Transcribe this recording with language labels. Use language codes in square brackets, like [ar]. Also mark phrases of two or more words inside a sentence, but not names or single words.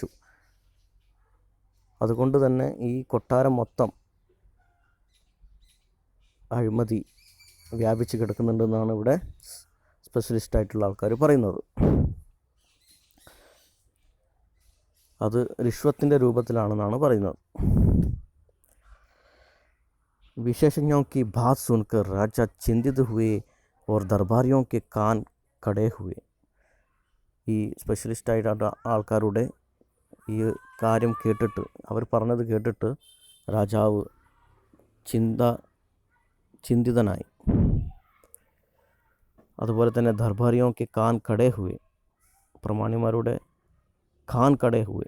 [ml] അതുകൊണ്ട് തന്നെ ഈ കൊട്ടാരം മൊത്തം അഴിമതി വ്യാപിച്ച് കിടക്കുന്നുണ്ടെന്നാണ് ഇവിടെ സ്പെഷ്യലിസ്റ്റായിട്ടുള്ള ആൾക്കാർ പറയുന്നത്. അത് റിഷ്വത്തിൻ്റെ രൂപത്തിലാണെന്നാണ് പറയുന്നത്. [hi] विशेषज्ञों की बात सुनकर राजा चिंतित हुए और दरबारियों के कान कड़े हुए. [ml] ഈ സ്പെഷ്യലിസ്റ്റായിട്ട് ആൾക്കാരുടെ ഈ കാര്യം കേട്ടിട്ട്, അവർ പറഞ്ഞത് കേട്ടിട്ട് രാജാവ് ചിന്തിതനായി. അതുപോലെ തന്നെ ദർബാരിയോക്ക് [hi] कान कड़े हुए, [ml] പ്രമാണിമാരുടെ [hi] कान कड़े हुए.